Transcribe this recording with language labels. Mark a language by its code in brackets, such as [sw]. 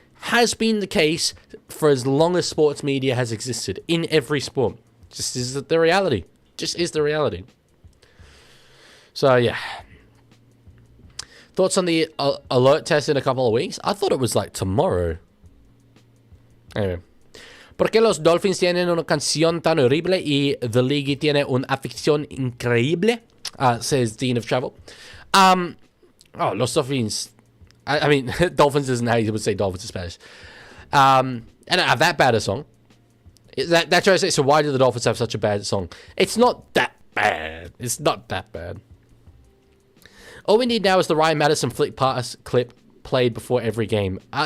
[en] Has been the case for as long as sports media has existed in every sport. Just is the reality. Just is the reality. So, yeah. Thoughts on the alert test in a couple of weeks? I thought it was like tomorrow. Anyway. [es] ¿Por qué los Dolphins tienen una canción tan horrible y [en] the League [es] tiene una afición increíble? [en] Says Dean of Travel. [es] Los Dolphins. [en] I mean, Dolphins isn't how you would say Dolphins in Spanish. I don't have that bad a song. That tries to say, so why do the Dolphins have such a bad song? It's not that bad. It's not that bad. All we need now is the Ryan Madison flick pass clip played before every game.